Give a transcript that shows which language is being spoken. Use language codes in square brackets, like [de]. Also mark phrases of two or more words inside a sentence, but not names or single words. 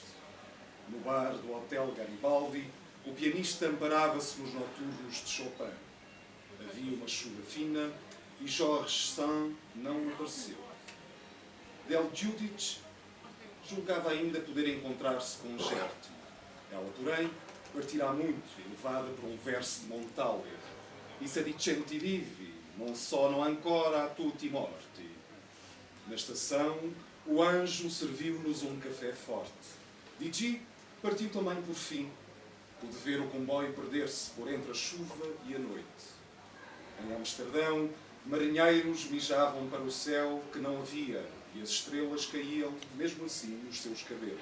[pt] No bar do Hotel Garibaldi, o pianista amparava-se nos noturnos de Chopin. Havia uma chuva fina e Georges Sand não apareceu. Del Giudice julgava ainda poder encontrar-se com Gerti. Ela, porém, partirá muito, elevada por um verso de Montale. [it] E sedicenti vivi, non sono ancora tutti morti. [pt] Na estação, o anjo serviu-nos um café forte. Digi partiu também por fim. Pude ver o comboio perder-se por entre a chuva e a noite. Em Amsterdão, marinheiros mijavam para o céu que não havia, e as estrelas caíam, mesmo assim, nos seus cabelos.